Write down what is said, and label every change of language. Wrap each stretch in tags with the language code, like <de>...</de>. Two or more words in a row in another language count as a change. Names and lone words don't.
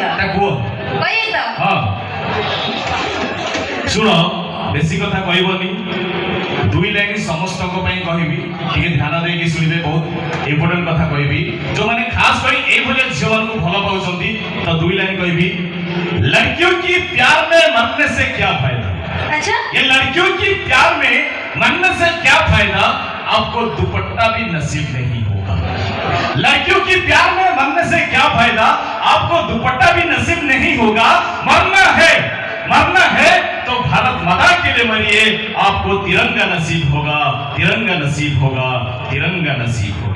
<or>କହିବି ତ? ଶୁଣ, ବେଶୀ କଥା କହିବନି, ଦୁଇ ଲାଇନ ସମସ୍ତଙ୍କ ପାଇଁ କହିବି, ଟିକେ ଧ୍ୟାନ ଦେଇକି ଶୁଣିବେ। ବହୁତ ଇମ୍ପୋର୍ଟାଣ୍ଟ କଥା କହିବି, ଯୋଉମାନେ ଖାସ କରି ଏଇଭଳିଆ ଝିଅମାନଙ୍କୁ ଭଲ ପାଉଛନ୍ତି, ତ ଦୁଇ ଲାଇନ କହିବି।</or> <hi>लड़कियों की प्यार में मरने से क्या फायदा? अच्छा? ये लड़कियों की प्यार में मरने से क्या फायदा? आपको दुपट्टा भी नसीब नहीं होगा। लड़कियों की प्यार में मरने से क्या फायदा? आपको दुपट्टा भी नसीब नहीं होगा। मरना है तो भारत माता के लिए मरिए, आपको तिरंगा नसीब होगा, तिरंगा नसीब होगा, तिरंगा नसीब होगा।</hi>